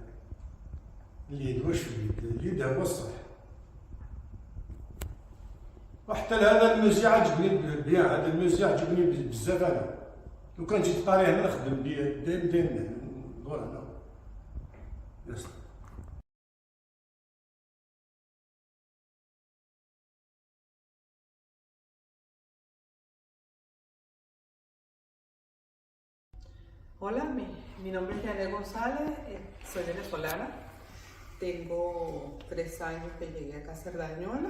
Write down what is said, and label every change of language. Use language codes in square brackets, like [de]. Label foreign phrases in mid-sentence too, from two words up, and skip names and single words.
[ar] اليد واش في اليد هو الصح. وحتى هذا الموزيع عجبني بيان، هذا الموزيع عجبني بزاف انا، لو كان جيت طاري هنا نخدم بيه دايما ندور هنا. يس. [es] Hola, mi nombre es Janet González, soy venezolana, tengo 3 años que llegué acá a Cerdañola.